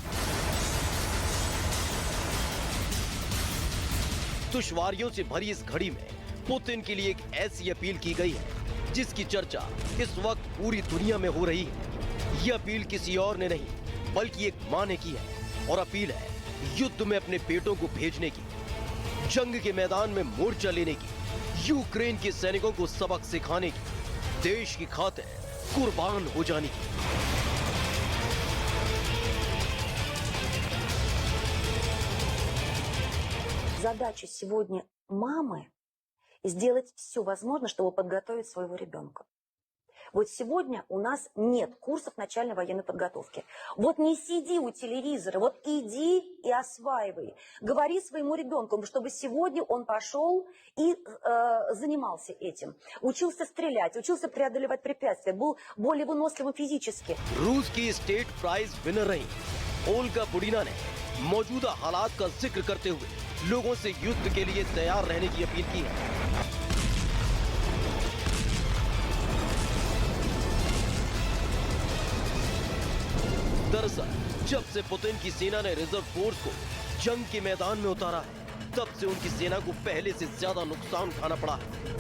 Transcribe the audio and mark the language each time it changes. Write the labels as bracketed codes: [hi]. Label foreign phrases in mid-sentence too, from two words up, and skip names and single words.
[hi] दुश्वारियों से भरी इस घड़ी में पुतिन के लिए एक ऐसी अपील की गई है जिसकी चर्चा इस वक्त पूरी दुनिया में हो रही है। यह अपील किसी और ने नहीं बल्कि एक मां ने की है, और अपील है युद्ध में अपने बेटों को भेजने की, जंग के मैदान में मोर्चा लेने की, यूक्रेन के सैनिकों को सबक सिखाने की, देश की खातिर कुर्बान हो जाने की। [ru] Задача сегодня мамы сделать все возможное, чтобы подготовить своего ребенка. Вот сегодня у нас нет курсов начальной военной подготовки. Вот не сиди у телевизора, вот иди и осваивай. Говори своему ребенку, чтобы сегодня он пошел и занимался этим. Учился стрелять, учился преодолевать препятствия, был более выносливым физически. [hi] रूस की [en] State Prize winner [hi] रही ओलेगा बुडीना ने मौजूदा हालात का जिक्र करते हुए लोगों से युद्ध के लिए तैयार रहने की अपील की है। दरअसल जब से पुतिन की सेना ने [en] reserve force [hi] को जंग के मैदान में उतारा है, तब से उनकी सेना को पहले से ज्यादा नुकसान उठाना पड़ा है।